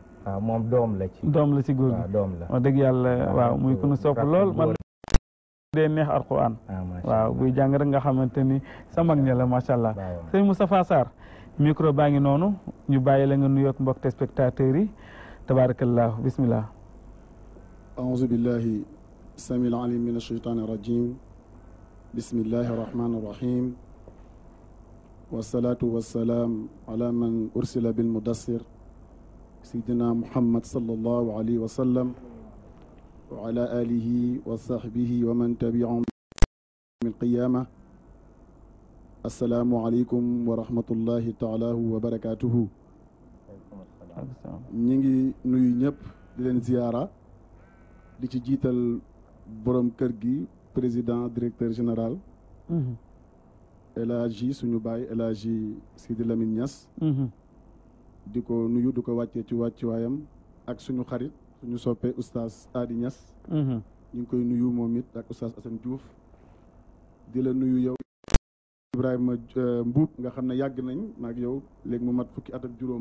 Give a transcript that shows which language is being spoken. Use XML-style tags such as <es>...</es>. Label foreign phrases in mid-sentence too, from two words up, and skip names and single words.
<wo>waaw moom doom la ci. doom la si góor gi waaw doom la. wax dëgg yàlla waaw muy ku nu sopp lool man dee neex alquran. waaw buy jàng rek nga xamante ni sa mag ña la</wo> <ar>ما شاء الله.</ar> <wo>sëñ Moustapha Sarr micro baa ngi noonu ñu bàyyi la nga nuyoog mbokk téléspectateurs yi</wo> <ar>تبارك الله بسم الله. أعوذ بالله السميع العليم من الشيطان الرجيم بسم الله الرحمن الرحيم والصلاة والسلام على من أرسل بالمدثر سيدنا محمد صلى الله عليه وسلم وعلى آله وصحبه ومن تبعهم من القيامة السلام عليكم ورحمة الله تعالى وبركاته</ar> <wo>نيجي نوي ñep di len ziara di ci jiital borom kër gi</wo> <fr>président directeur général</fr> <wo>El Hadji suñu baay El Hadji Sidi Lamine Niass di ko nuyu di ko wàccee ci wàccuwaayam ak suñu xarit suñu soppee oustaz Adi Niass ñu ngi koy nuyu moom it ak oustaz Assane Diouf di la nuyu yow Ibrahima Mbuub nga xam ne yàgg nañ maag yow léegi mu mat fukki at ak juróom</wo>